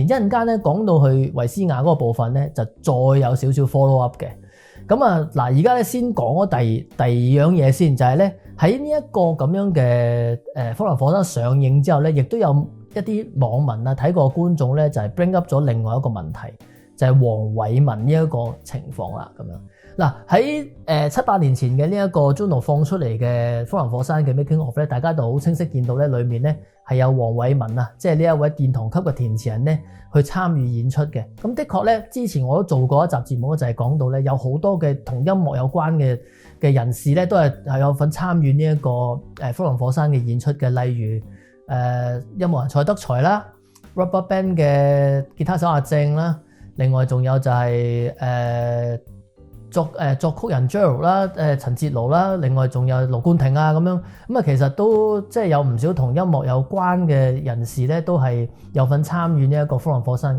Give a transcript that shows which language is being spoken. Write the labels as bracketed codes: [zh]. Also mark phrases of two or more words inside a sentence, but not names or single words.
[yue] 一陣間咧講到去維斯亞嗰個部分咧，就再有少少 [en] follow up [yue] 嘅。咁啊嗱，而家咧先講咗第二樣嘢先，就係咧喺呢一個咁樣嘅《風林火山》上映之後咧，亦都有一啲網民啊睇過觀眾咧，就係 [en] bring up [yue] 咗另外一個問題，就係黃偉文呢一個情況啦，咁樣。嗱喺7-8年前嘅呢一個 Juno 放出嚟嘅《風林火山》嘅 [en] making of [yue] 咧，大家就好清晰見到咧，裡面咧係有黃偉文啊，即係呢一位殿堂級嘅填詞人咧，去參與演出嘅。咁的確咧，之前我都做過一集節目，就係講到咧，有好多嘅同音樂有關嘅人士咧，都係有份參與呢一個《風林火山》嘅演出嘅，例如音樂人蔡德才啦 ，RubberBand 嘅吉他手阿正啦，另外仲有就係作曲人 Gerald 啦，陳哲勞啦，另外仲有盧冠廷啊咁樣，咁啊其實都即係有唔少同音樂有關嘅人士咧，都係有份參與呢一個風林火山嘅。